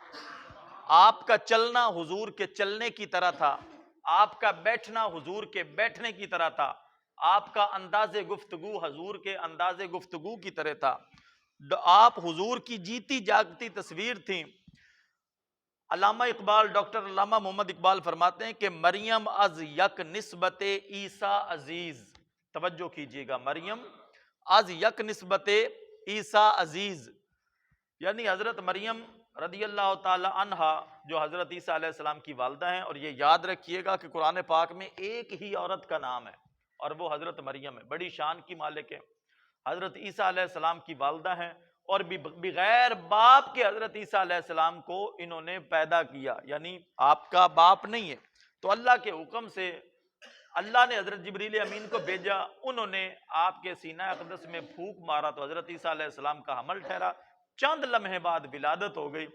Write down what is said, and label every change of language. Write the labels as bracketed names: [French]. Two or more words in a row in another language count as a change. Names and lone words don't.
[Urdu] آپ کا چلنا حضور کے چلنے کی طرح تھا، آپ کا بیٹھنا حضور کے بیٹھنے کی طرح تھا، آپ کا انداز گفتگو حضور کے انداز گفتگو کی طرح تھا، آپ حضور کی جیتی جاگتی تصویر تھیں۔ علامہ اقبال، ڈاکٹر علامہ محمد اقبال فرماتے ہیں کہ [Persian] مریم از یک نسبت عیسیٰ عزیز، [Urdu] توجہ کیجئے گا، [Persian] مریم از یک نسبت عیسیٰ عزیز، [Urdu] یعنی حضرت مریم رضی اللہ تعالی عنہا جو حضرت عیسیٰ علیہ السلام کی والدہ ہیں، اور یہ یاد رکھیے گا کہ قرآن پاک میں ایک ہی عورت کا نام ہے اور وہ حضرت مریم ہے، بڑی شان کی مالک ہے، حضرت عیسیٰ علیہ السلام کی والدہ ہیں، اور بغیر باپ کے حضرت عیسیٰ علیہ السلام کو انہوں نے پیدا کیا، یعنی آپ کا باپ نہیں ہے، تو اللہ کے حکم سے اللہ نے حضرت جبریل امین کو بھیجا، انہوں نے آپ کے سینہ اقدس میں پھونک مارا تو حضرت عیسیٰ علیہ السلام کا حمل ٹھہرا، چند لمحے بعد ولادت ہو گئی۔